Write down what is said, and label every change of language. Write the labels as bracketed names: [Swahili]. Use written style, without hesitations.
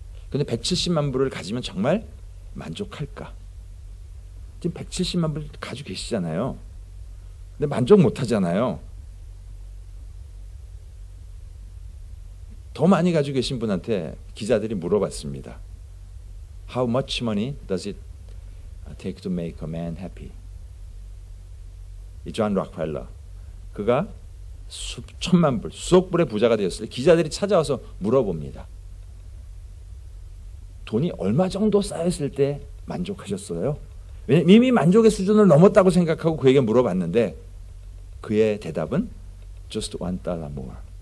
[Korean] 근데 170만 불을 가지면 정말 만족할까? 지금 170만 불 가지고 계시잖아요. 근데 만족 못 하잖아요. 더 많이 가지고 계신 분한테 기자들이 물어봤습니다. [English] How much money does it take to make a man happy? [Korean] 이 존 록펠러, 그가 수천만 불, 수억 불의 부자가 되었을 때 기자들이 찾아와서 물어봅니다. 돈이 얼마 정도 쌓였을 때 만족하셨어요? 왜냐면 이미 만족의 수준을 넘었다고 생각하고 그에게 물어봤는데 그의 대답은 [English] just $1 more.